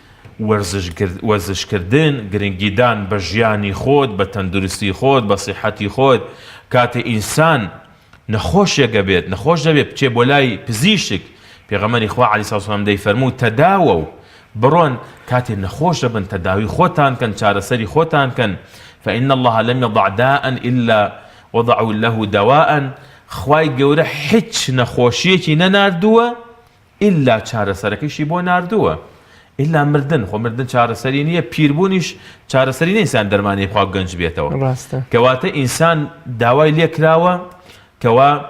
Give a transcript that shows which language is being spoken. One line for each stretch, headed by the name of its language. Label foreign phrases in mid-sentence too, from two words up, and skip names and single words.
Central Kurdish: وەرزشکردن گرنگیدان بە ژیانی خۆت بە تەندروستی خۆت بە سیحەتی خۆت کاتێ ئینسان نەخۆشێکە بێت نەخۆش دەبێت بچێ بۆ لای پزیشک پێغەمبەری خوا
Arabic: عەلەیهی سەڵات وسەلام
Central Kurdish: دەیفەرموو تەداوە و بڕۆن کاتێ نەخۆش دەبن تەداوی خۆتان کەن چارەسەری خۆتان کەن
Arabic: فإن الله لم يضع داء إلا وضعوا له دواء
Central Kurdish: خوای گەورە هیچ نەخۆشیەکی نەناردووە ئللا چارەسەرەکەیشی بۆ ناردووە ئللا مردن خۆ مردن چارەسەری نییە پیربوونیش چارەسەری نیە ئینسان دەرمانی خوا گەنج بێتەوە کەواتە ئینسان داوای لێ کراوە کەوا